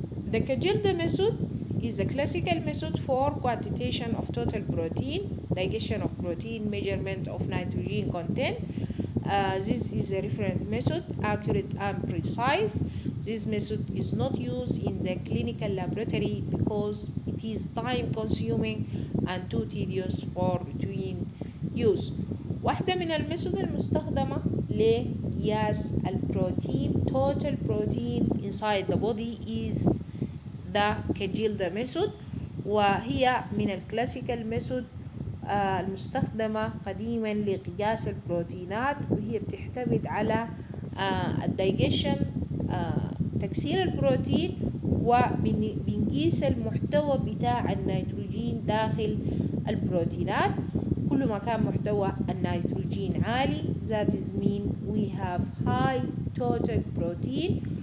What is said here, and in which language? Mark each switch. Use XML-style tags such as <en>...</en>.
<en>The Kagilda method is a classical method for quantitation of total protein, digestion of protein, measurement of nitrogen content. This is a reference method, accurate and precise. This method is not used in the clinical laboratory because it is time consuming and too tedious for routine use.</en> <ar>واحدة من الميثود المستخدمة لقياس البروتين</ar> <en>total protein inside the body is the Kagilda method،</en> <ar>وهي من الكلاسيكال ميثود المستخدمة قديما لقياس البروتينات، وهي بتعتمد على الدايجيشن، تكسير البروتين، وبنقيس المحتوى بتاع النيتروجين داخل البروتينات. كل ما كان محتوى النيتروجين عالي</ar> <en>that is mean we have high total protein.</en>